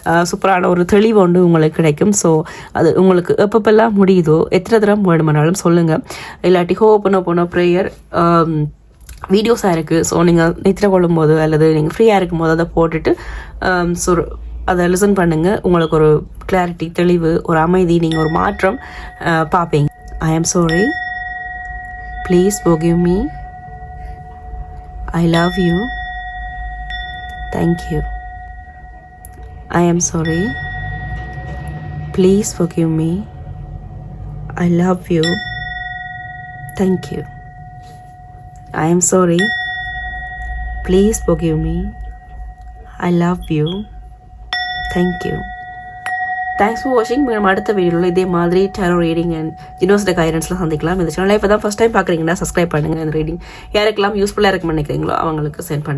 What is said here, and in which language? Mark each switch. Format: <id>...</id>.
<ta>சூப்பரான ஒரு தெளிவு ஒன்று உங்களுக்கு கிடைக்கும். ஸோ அது உங்களுக்கு எப்பப்பெல்லாம் முடியுதோ எத்தனை தரம் வேணுமானாலும் சொல்லுங்கள். இல்லாட்டி ஹோப்போனோ ப்ரேயர் வீடியோஸாக இருக்குது. ஸோ நீங்கள் நித்திர கொள்ளும்போது அல்லது நீங்கள் ஃப்ரீயாக இருக்கும்போது அதை போட்டுட்டு ஸோ அதை லிசன் பண்ணுங்கள். உங்களுக்கு ஒரு கிளாரிட்டி, தெளிவு, ஒரு அமைதி, நீங்கள் ஒரு மாற்றம் பார்ப்பீங்க.</ta> <en>I am sorry, please forgive me, I love you, thank you. I am sorry, please forgive me, I love you, thank you. I am sorry, please forgive me, I love you, thank you. Thanks for வாட்சிங்.</en> <ta>Madam அடுத்த வீடியோவில் இதே மாதிரி tarot reading and university கைடன்ஸ்லாம் சந்திக்கலாம். இந்த சேனலை இப்போ தான் ஃபஸ்ட் டைம் பார்க்குறீங்கன்னா சப்ஸ்கிரைப் பண்ணுங்கள். இந்த ரீடிங் யாருக்கெல்லாம் யூஸ்ஃபுல்லாக இருக்குன்னு நினைக்கிறீங்களோ அவங்களுக்கு சென்ட் பண்ணுங்கள்.</ta>